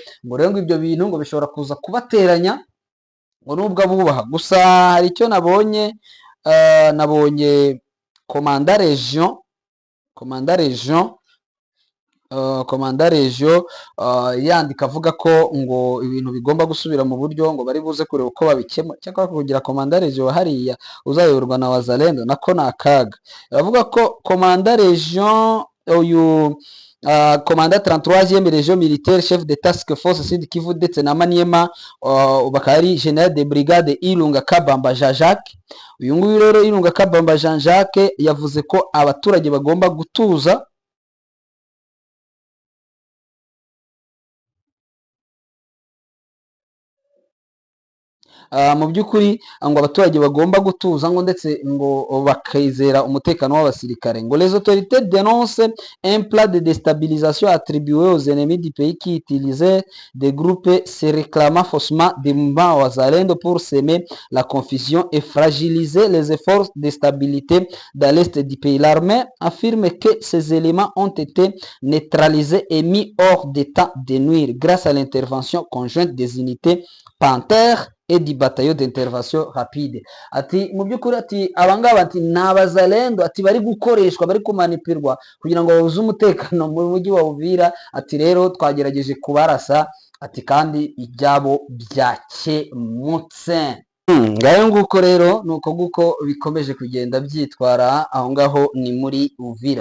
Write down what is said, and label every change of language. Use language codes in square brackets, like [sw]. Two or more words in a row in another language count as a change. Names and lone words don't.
[rw] Ngo rero ngo ibyo bintu ngo bishobora kuza kubateranya ngo nubwo abubaha gusa hari icyo nabonye, nabonye komanda region komanda region komanda region yandika avuga ko ngo ibintu bigomba gusubira mu buryo, ngo bari buze kureba uko babikemura. Cyakora kugira komanda region hariya uzayoborwa na wazalendo nako ni akaga. Aravuga ko komanda region uyu komanda [fr] 33e region militaire chef de task force [rw] Sud Kivu ndetse na Maniema, bakaba ari [fr] general de brigade [rw] Ilunga Kabamba Jean Jacques. Uyu nguyu rero Ilunga Kabamba Jean Jacques yavuze ko abaturage bagomba gutuza, mu by'ukuri ngo abaturage bagomba gutuza ngo ndetse ngo bakizera umutekano w'abasirikare. [fr] Ngo les autorités dénoncent un plan de déstabilisation attribué aux ennemis du pays qui utilisait des groupes se réclamant faussement des mouvements wazalendo pour semer la confusion et fragiliser les efforts de stabilité dans l'est du pays. L'armée affirme que ces éléments ont été neutralisés et mis hors d'état de nuire grâce à l'intervention conjointe des unités Panther et du bataillon d'intervention rapide. [rw] Ati mu by'ukuri ati abangaba ati ni abazalendo ati bari gukoreshwa, bari kumanipirwa kugira ngo babuze umutekano mu mujyi wa Uvira. Ati rero twagerageje kubarasa ati kandi ibyabo byakemutse. Ngayo nguko rero nuko nguko bikomeje kugenda byitwara aho ngaho ni muri Uvira.